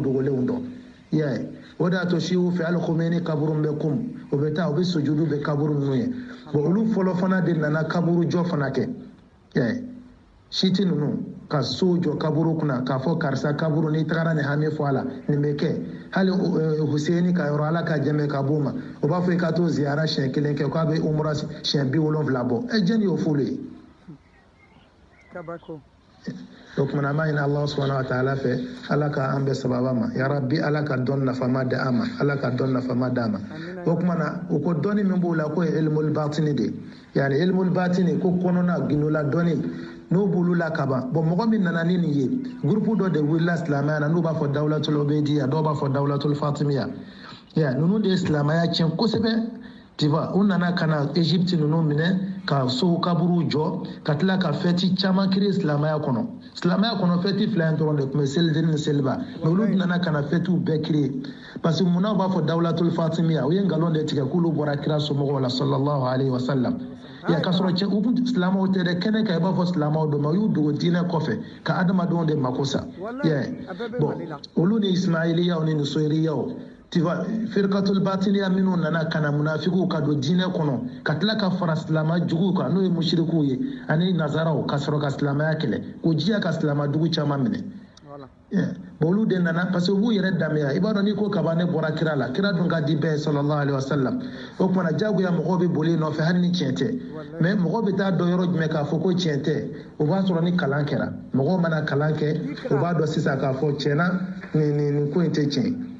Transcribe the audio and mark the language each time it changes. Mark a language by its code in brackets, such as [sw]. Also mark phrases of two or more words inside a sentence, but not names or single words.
[bm] dogolenw dɔn i y'a ye o de y'a to siw fɛ hali Khomeini kaburu bɛ kun o bɛ taa u bɛ sujudu bɛ kaburu ninnu ye bon olu fɔlɔ fana de nana kaburu jɔ fana kɛ i y'a ye siti ninnu ka so jɔ kaburu kunna k'a fɔ karisa kaburu n'i tagara nin hami fɔ a la nin bɛ kɛ hali Huseini ka yɔrɔ ala ka jɛmɛ ka b'o ma o b'a fɔ i ka to ziyara siɲɛ kelen kɛ k'a bɛ umra siɲɛ 70 bɔ jɛni y'o f'olu ye kabako o kumana an b'a ɲini [ar] الله سبحانه وتعالى [bm] fɛ ala ka an bɛɛ sababa ma [ar] يا ربي [bm] ala ka dɔn nafama di an ma ala ka dɔn nafama d'a ma o kumana o ko dɔnni min b'o la k'o ye [ar] علم الباطني [bm] de yani [ar] علم الباطني [bm] ko kɔnɔna gindola dɔnni n'o b'olu la kaban bon mɔgɔ min nana ni nin ye groupe dɔ de wulila silamɛya na n'u b'a fɔ dawlatul obediya dɔw b'a fɔ [ar] دولة الفاطمية [bm] ninnu de ye silamɛya tiɲɛ kosɛbɛ [fr] tu vois [bm] u nana ka na Égypte ninnu minɛ ka so kaburu jɔ ka tila ka fɛti caman créer silamɛya kɔnɔ fɛti fila in dɔrɔn de tun bɛ selideni ni seliba mais olu nana ka na fɛtiw bɛɛ créer [fr] parce que [bm] munna u b'a fɔ [ar] دولة الفاطمية [bm] u ye nkalon de tigɛ k'olu bɔra kira somɔgɔw la [ar] صلى الله عليه وسلم [bm] k'a sɔrɔ cɛ u tun silamɛw tɛ dɛ kɛnɛ kan i b'a fɔ silamɛw don ma u y'u dogo diinɛ kɔfɛ ka adamadenw de mako sa bon olu ni ismailiyaw ni nusoiriyaw [fr] tu vois [ar] فرقة الباطنية [bm] minnu nana ka na munafikiw ka don diinɛ kɔnɔ ka tila ka fara silamɛ juguw kan n'o ye mushrikiw ye ani nazaraw ka sɔrɔ ka silamɛya kɛlɛ k'o diya ka silamɛ dugu caman minɛ bon olu de nana [fr] parce que [bm] u b'u yɛrɛ danbeya i b'a dɔn n'i ko kaba ne bɔra kira la kira dun ka di bɛɛ ye [ar] صلى الله عليه وسلم [bm] o kumana jagoya mɔgɔw bɛ boli nɔfɛ hali ni tiɲɛ tɛ mais mɔgɔw bɛ taa dɔn yɔrɔ jumɛn k'a fɔ ko tiɲɛ tɛ o b'a sɔrɔ ni kalan kɛra mɔgɔw mana kalan kɛ o b'a dɔn sisan k'a fɔ tiɲɛna nin ko in tɛ tiɲɛ